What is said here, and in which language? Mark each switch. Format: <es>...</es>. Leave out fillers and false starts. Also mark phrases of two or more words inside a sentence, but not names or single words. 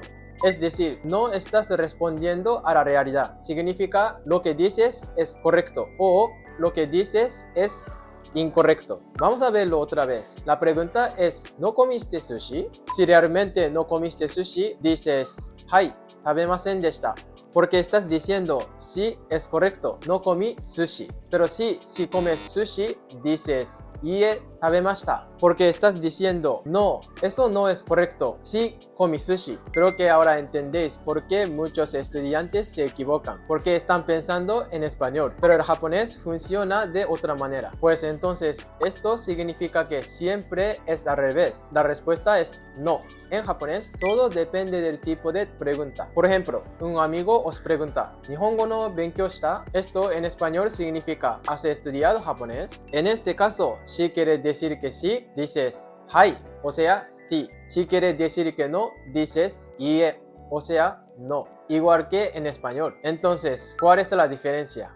<es>Es decir, no estás respondiendo a la realidad. Significa lo que dices es correcto o lo que dices es incorrecto. Vamos a verlo otra vez. La pregunta es, ¿no comiste sushi? Si realmente no comiste sushi, dices,</es> <ja>はい、食べませんでした.</ja> <es>Porque estás diciendo, sí, es correcto, no comí sushi. Pero si comes sushi, dices,</es> <ja>いえ、食べました.</ja> <es>Porque estás diciendo, no, eso no es correcto, sí comí sushi. Creo que ahora entendéis por qué muchos estudiantes se equivocan. Porque están pensando en español, pero el japonés funciona de otra manera. Pues entonces, esto significa que siempre es al revés. La respuesta es no. En japonés, todo depende del tipo de pregunta. Por ejemplo, un amigo os pregunta,</es> <ja>日本語の勉強した?</ja> <es>Esto en español significa, ¿has estudiado japonés? En este caso, si quieres decir que sí, dices, hai, o sea, sí. Si quieres decir que no, dices, ie, o sea, no. Igual que en español. Entonces, ¿cuál es la diferencia?</es>